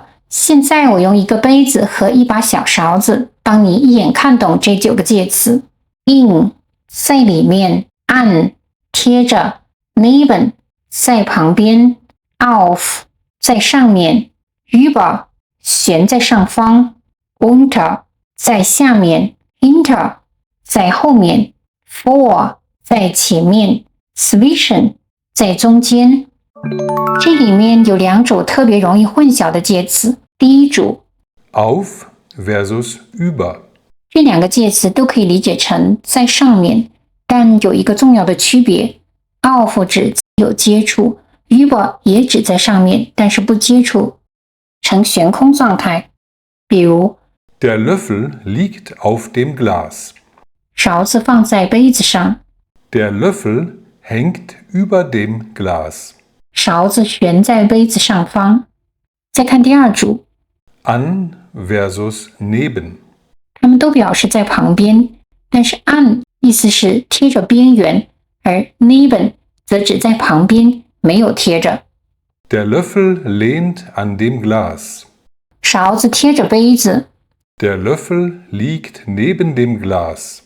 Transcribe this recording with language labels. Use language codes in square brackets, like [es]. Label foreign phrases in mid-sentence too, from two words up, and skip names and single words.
[zh] 现在我用一个杯子和一把小勺子，帮你一眼看懂这9个介词。in 在里面， an 贴着， neben 在旁边， auf 在上面， über 悬在上方， unter 在下面， hinter 在后面， vor 在前面， zwischen 在中间。这里面有2组特别容易混淆的介词。第一组 [de] Auf versus über. [zh] 这2个介词都可以理解成在上面，但有一个重要的区别。auf 指有接触， über 也指在上面，但是不接触，呈悬空状态。比如 [de] Der Löffel liegt auf dem Glas. [zh] 勺子放在杯子上， [de] Der Löffel hängt über dem Glas. [zh] 勺子悬在杯子上方。再看第2组 [de] An versus neben. [zh] 它们都表示在旁边，但是 an 意思是贴着边缘，而 neben 则指在旁边，没有贴着。 [de] Der Löffel lehnt an dem Glas. [zh] 勺子贴着杯子， [de] Der Löffel liegt neben dem Glas.